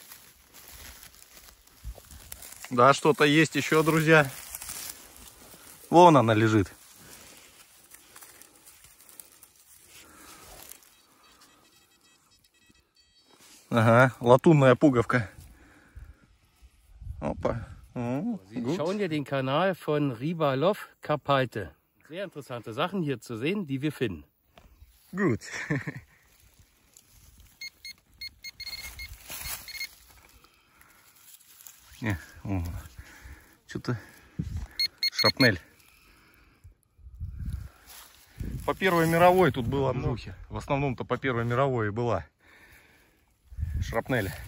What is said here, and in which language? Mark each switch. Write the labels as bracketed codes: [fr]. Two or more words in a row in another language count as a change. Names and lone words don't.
[ru] Да, что-то есть еще, друзья. Вон она лежит. Ага, латунная пуговка. Опа. [de] Sie schauen ja den Kanal von Rivalov Karpalte. Sehr interessante Sachen hier zu sehen, die wir finden. Gut. [ru] Не, что-то шрапнель. По Первой мировой тут было много. В основном-то по Первой мировой и была шрапнель.